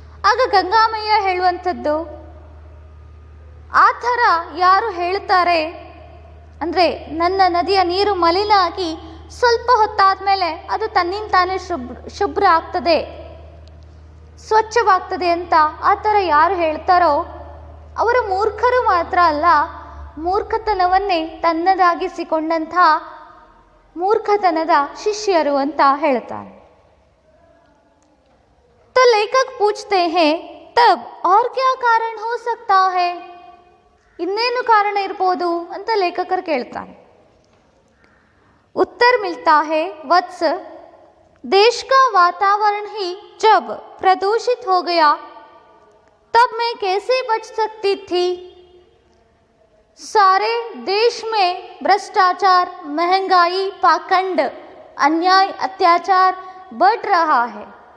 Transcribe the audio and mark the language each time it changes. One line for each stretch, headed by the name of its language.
Kannada: ಆಗ ಗಂಗಾಮಯ್ಯ ಹೇಳುವಂಥದ್ದು, ಆ ಥರ ಯಾರು ಹೇಳ್ತಾರೆ ಅಂದರೆ ನನ್ನ ನದಿಯ ನೀರು ಮಲಿನ ಆಗಿ ಸ್ವಲ್ಪ ಹೊತ್ತಾದ ಮೇಲೆ ಅದು ತನ್ನಿಂದ ತಾನೇ ಶುಭ್ರ ಆಗ್ತದೆ, ಸ್ವಚ್ಛವಾಗ್ತದೆ ಅಂತ ಆ ಥರ ಯಾರು ಹೇಳ್ತಾರೋ ಅವರು ಮೂರ್ಖರು ಮಾತ್ರ ಅಲ್ಲ, ಮೂರ್ಖತನವನ್ನೇ ತನ್ನದಾಗಿಸಿಕೊಂಡಂಥ ಮೂರ್ಖತನದ ಶಿಷ್ಯರು ಅಂತ ಹೇಳ್ತಾರೆ.
Hindi: तो लेखक पूछते हैं, तब और क्या कारण हो सकता है?
Kannada: ಇನ್ನೇನು ಕಾರಣ ಇರ್ಬೋದು ಅಂತ ಲೇಖಕರು ಕೇಳ್ತಾರೆ.
Hindi: उत्तर मिलता है, वत्स, देश का वातावरण ही जब प्रदूषित हो गया तब मैं कैसे बच सकती थी? सारे देश में भ्रष्टाचार, महंगाई, पाखंड, अन्याय, अत्याचार बढ़ रहा है.